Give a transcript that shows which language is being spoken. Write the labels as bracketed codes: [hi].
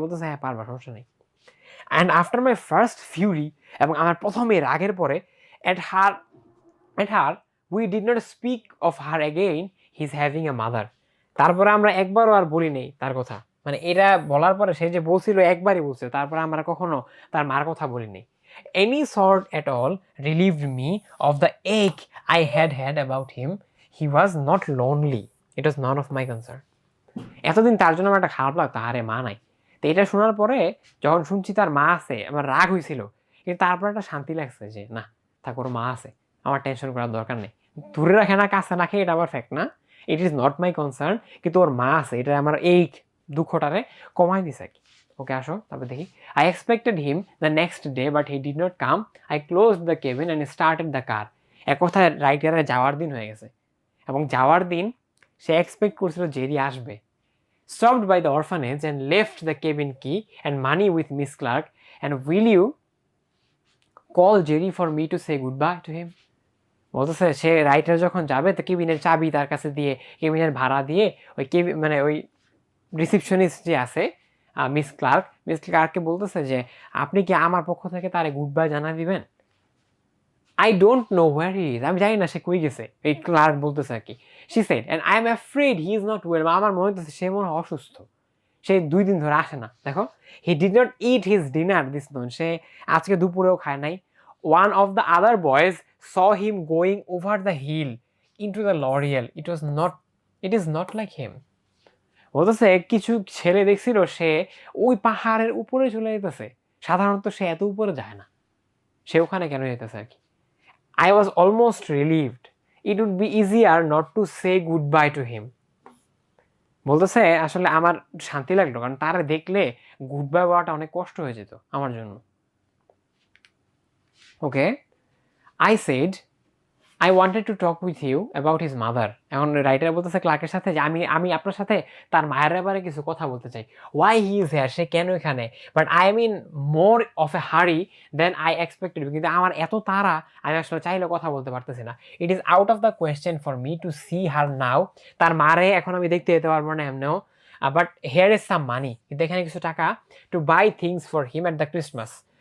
[bn] বলতেছে হ্যাঁ পারবা, সমস্যা নেই। [en] and after my first fury, [bn] এবং আমার প্রথমে রাগের পরে, [en] At her at her we did not speak of her again his having a mother. [bn] তারপরে আমরা একবারও আর বলি নেই তার কথা, মানে এটা বলার পরে সে যে বলছিল একবারই বলছিল, তারপরে আমরা কখনো তার মার কথা বলি নেই। [en] Any sort at all relieved me of the ache I had about him. He was not lonely. It was none of my concern. [bn] এতদিন তার জন্য আমার একটা খারাপ লাগতো, আরে মা নাই। তো এটা শোনার পরে যখন শুনছি তার মা আছে, আমার রাগ হয়েছিল, কিন্তু তারপর একটা শান্তি লাগছে যে না, থাক ওর মা আছে, আমার টেনশন করার দরকার নেই। দূরে রাখে না কাছে রাখে এটা আবার ফ্যাক্ট না, [en] it is not my concern, [bn] কিন্তু ওর মা আছে, এটা আমার এই দুঃখটারে কমাই দিছে আর কি। ওকে আসো তারপর দেখি। [en] I expected him the next day but he did not come. I close the cabin and started the car. [bn] এক কথায় রাইটারের যাওয়ার দিন হয়ে গেছে, এবং যাওয়ার দিন সে এক্সপেক্ট করছিল জেরি আসবে। [en] Stopped by the orphanage and left the cabin key and money with Miss Clark. And will you call Jerry for me to say goodbye to him? [bn] বলতেছে সে রাইটার যখন যাবে তো কেবিনের চাবি তার কাছে দিয়ে, কেবিনের ভাড়া দিয়ে, ওই কেবিন মানে ওই রিসিপশনিস্ট যে আছে মিস ক্লার্ককে বলতেছে যে আপনি কি আমার পক্ষ থেকে তারে গুড বাই জানা দিবেন? [en] I don't know where he is, [bn] আমি জানি না সে কই গেছে, এই ক্লার্ক বলতেছে আর কি। [en] she said and I am afraid he is not well, [bn] আমার মনে হচ্ছে সে মনে হয় অসুস্থ, সে 2 দিন ধরে আসে না। [en] দেখো, he did not eat his dinner this noon, [bn] সে আজকে দুপুরেও খায় নাই। [en] One of the other boys saw him going over the hill into the L'Oreal, it is not like him. [bn] বলতেছে কিছু ছেলে দেখছিল সে ওই পাহাড়ের উপরে চলে যেতেছে, সাধারণত সে এত উপরে যায় না, সে ওখানে কেন যেতেছে আর কি। [en] I was almost relieved. It would be easier not to say goodbye to him. [bn] বলতেছে আসলে আমার শান্তি লাগলো, কারণ তারা দেখলে গুড বাই বলাটা অনেক কষ্ট হয়ে যেত আমার জন্য। [en] Okay, I said I wanted to talk with you about his mother. [bn] এখন রাইটার বলতেছে ক্লার্কের সাথে যে আমি আপনার সাথে তার মায়ের ব্যাপারে কিছু কথা বলতে চাই। [en] Why he is here, [bn] সে কেন এখানে, [en] but I am in more of a hurry than I expected, [bn] কিন্তু আমার এত তাড়া আমি আসলে চাইলে কথা বলতে পারতেছি না। [en] it is out of the question for me to see her now, [bn] তার মারে এখন আমি দেখতে যেতে পারবো না এমনিও, [en] but here is some money, [bn] কিন্তু এখানে কিছু টাকা, [en] To buy things for him at the Christmas.